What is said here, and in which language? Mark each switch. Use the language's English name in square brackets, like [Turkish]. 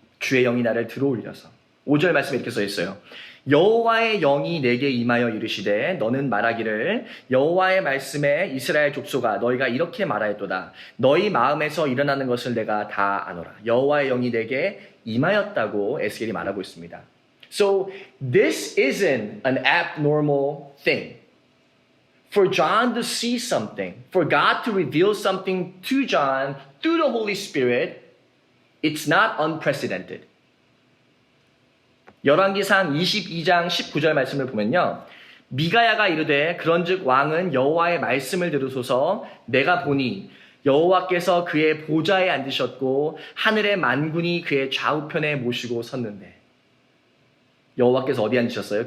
[Korean] 주의 영이 나를 들어올려서 5절 말씀에 이렇게 써 있어요. 여호와의 영이 내게 임하여 이르시되 너는 말하기를 여호와의 말씀에 이스라엘 족속아 너희가 이렇게 말하였도다. 너희 마음에서 일어나는 것을 내가 다 아노라. 여호와의 영이 내게 임하였다고 에스겔이 말하고 있습니다. [English] So this isn't an abnormal thing. For John to see something, for God to reveal something to John through the Holy Spirit, it's not unprecedented. [Korean] 열왕기상 22장 19절 말씀을 보면요. 미가야가 이르되 그런즉 왕은 여호와의 말씀을 들으소서 내가 보니 여호와께서 그의 보좌에 앉으셨고 하늘의 만군이 그의 좌우편에 모시고 섰는데 여호와께서 어디 앉으셨어요?